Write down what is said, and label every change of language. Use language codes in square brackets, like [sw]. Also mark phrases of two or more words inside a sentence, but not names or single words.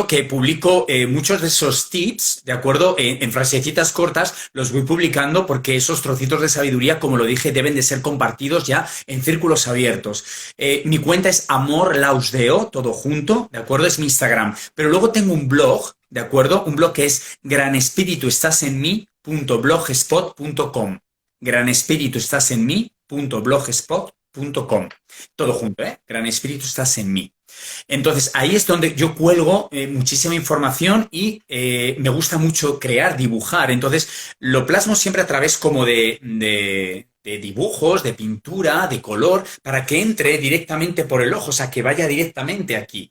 [es] Que publico muchos de esos tips, ¿de acuerdo? En frasecitas cortas los voy publicando porque esos trocitos de sabiduría, como lo dije, deben de ser compartidos ya en círculos abiertos. Mi cuenta es Amor Lausdeo, todo junto, ¿de acuerdo? Es mi Instagram. Pero luego tengo un blog, ¿de acuerdo? Un blog que es granespirituestasenmí.blogspot.com. Granespirituestasenmí.blogspot.com. Todo junto, ¿eh? Gran Espíritu, estás en mí. Entonces, ahí es donde yo cuelgo muchísima información y me gusta mucho crear, dibujar. Entonces, lo plasmo siempre a través como de dibujos, de pintura, de color, para que entre directamente por el ojo, o sea, que vaya directamente aquí.